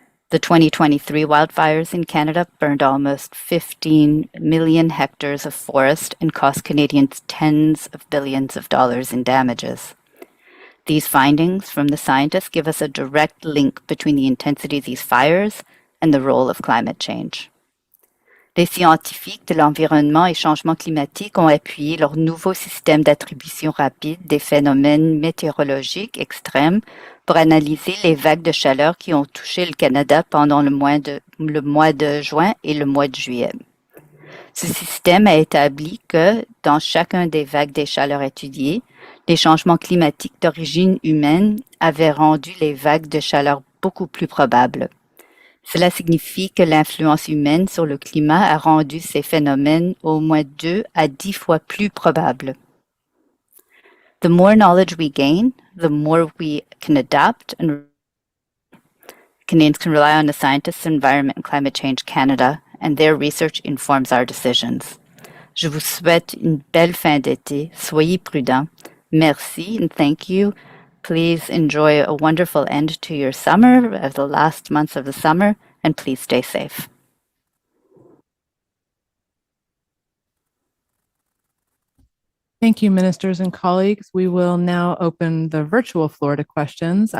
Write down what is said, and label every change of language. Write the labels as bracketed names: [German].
[English] The 2023 wildfires in Canada burned almost 15 million hectares of forest and cost Canadians tens of billions of dollars in damages. These findings from the scientists give us a direct link between the intensity of these fires and the role of climate change. [French] Les scientifiques de l'environnement et changement climatique ont appuyé leur nouveau système d'attribution rapide des phénomènes météorologiques extrêmes pour analyser les vagues de chaleur qui ont touché le Canada pendant le mois de juin et le mois de juillet. Ce système a établi que, dans chacun des vagues des chaleurs étudiées, les changements climatiques d'origine humaine avaient rendu les vagues de chaleur beaucoup plus probables. Cela signifie que l'influence humaine sur le climat a rendu ces phénomènes au moins 2 à 10 fois plus probables. [English] The more knowledge we gain, the more we can adapt and Canadians can rely on the scientists of Environment and Climate Change Canada, and their research informs our decisions. [French] Je vous souhaite une belle fin d'été. Soyez prudents. Merci [English] and thank you. Please enjoy a wonderful end to your summer, of the last months of the summer, and please stay safe. Thank you, ministers and colleagues. We will now open the virtual floor to questions.